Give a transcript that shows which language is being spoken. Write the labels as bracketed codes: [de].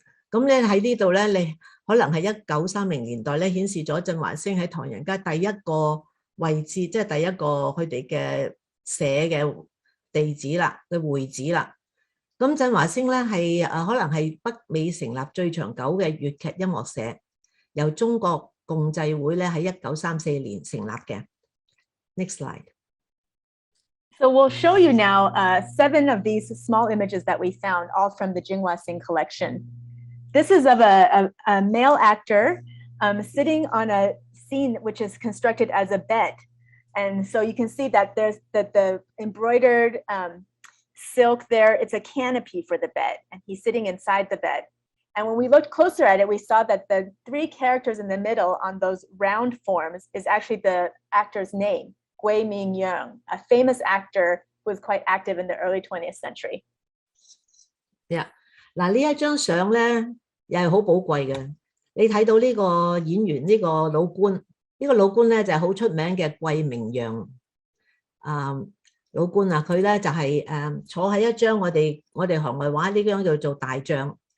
[yue] 咁咧喺呢度咧，你可能係1930年代咧顯示咗振華星喺唐人街第一個位置，即係第一個佢哋嘅社嘅地址啦，嘅會址啦。咁振華星咧係可能係北美成立最長久嘅粵劇音樂社，由中國共濟會咧喺1934年成立嘅。 [en] Next slide. So we'll show you now 7 of these small images that we found, all from the Jinghua Sing collection. This is of a male actor sitting on a scene which is constructed as a bed. And so you can see that the embroidered silk there, it's a canopy for the bed, and he's sitting inside the bed. And when we looked closer at it, we saw that the 3 characters in the middle on those round forms is actually the actor's name, Gui Mingyang, a famous actor who was quite active in the early 20th century. Yeah. [yue] 嗱，呢一張相咧又係好寶貴嘅。你睇到呢個演員呢個老官，呢個老官咧就係好出名嘅桂明陽老官啊，佢咧就係坐喺一張我哋行外話呢張叫做大帳。